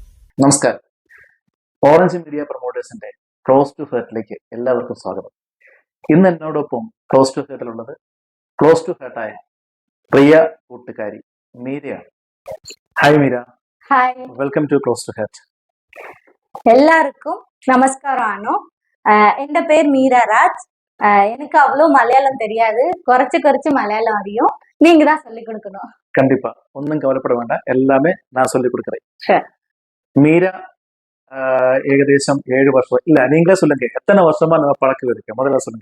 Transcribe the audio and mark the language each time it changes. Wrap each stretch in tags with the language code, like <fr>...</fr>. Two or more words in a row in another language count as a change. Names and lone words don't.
<ml>നമസ്കാരം. ഓറഞ്ച് മീഡിയ പ്രൊമോട്ടേഴ്സിന്റെ ക്ലോസ് ടു ഹേർട്ടിലേക്ക് എല്ലാവർക്കും സ്വാഗതം. ഇന്ന് എന്നോടൊപ്പം ക്ലോസ് ടു ഹേർട്ടിലുള്ളത് ക്ലോസ് ടു ഹേർട്ടായ പ്രിയ കൂട്ടുകാരി മീരയാണ്. ഹായ് മീര. ഹായ്,</ml> <en>Welcome to Close to Heart.</en> <ta>எல்லாருக்கும் நமஸ்காரம் அனு. என் பேர் மீரா ராஜ். எனக்கு அவ்வளோ மலையாளம் தெரியாது, குறைச்சு குறைச்சு மலையாளம் அறியும். நீங்க தான் சொல்லி கொடுக்கணும். கண்டிப்பா, ஒன்றும் கவலைப்பட வேண்டாம், எல்லாமே நான் சொல்லி கொடுக்குறேன். Sure. மீரா ஏகദേശம் 7 வருஷம் இல்ல, நீங்களே சொல்லுங்க எத்தனை வருஷமா நம்ம பழக்கம் இருக்கு, முதல்ல சொல்லுங்க.</ta>